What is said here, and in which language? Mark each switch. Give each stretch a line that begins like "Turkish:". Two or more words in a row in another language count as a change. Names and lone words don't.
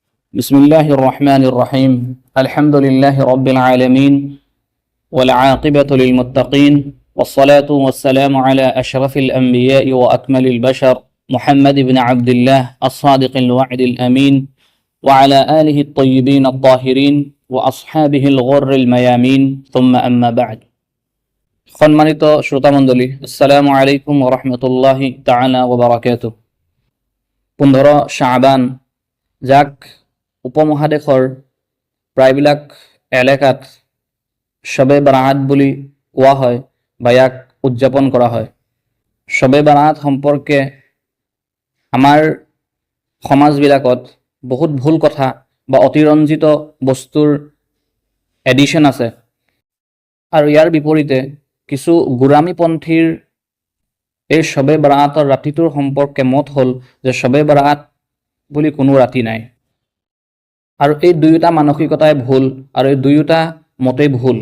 Arabic: بسم الله الرحمن الرحيم الحمد لله رب العالمين والعاقبة للمتقين والصلاة والسلام على أشرف الأنبياء وأكمل البشر محمد بن عبد الله الصادق الوعد الأمين وعلى آله الطيبين الطاهرين وأصحابه الغر الميامين ثم أما بعد
Assamese: সম্মানিত শ্রোতামণ্ডলী
Arabic: السلام عليكم ورحمة الله تعالى وبركاته
Assamese: 15 শাবান যাক উপমহাদেশৰ প্ৰায়বিলাক এলেকাত শবে বাৰাত বুলি কোৱা হয় বা ইয়াক উদযাপন কৰা হয়। শবে বাৰাত সম্পৰ্কে আমাৰ সমাজবিলাকত বহুত ভুল কথা বা অতিৰঞ্জিত বস্তুৰ এডিশ্যন আছে আৰু ইয়াৰ বিপৰীতে কিছু গোৰামীপন্থীৰ এই শবে বাৰাতৰ ৰাতিটোৰ সম্পৰ্কে মত হ'ল যে শবে বাৰাত বুলি কোনো ৰাতি নাই আৰু এই দুয়োটা মানসিকতাই ভুল আৰু এই দুয়োটা মতেই ভুল।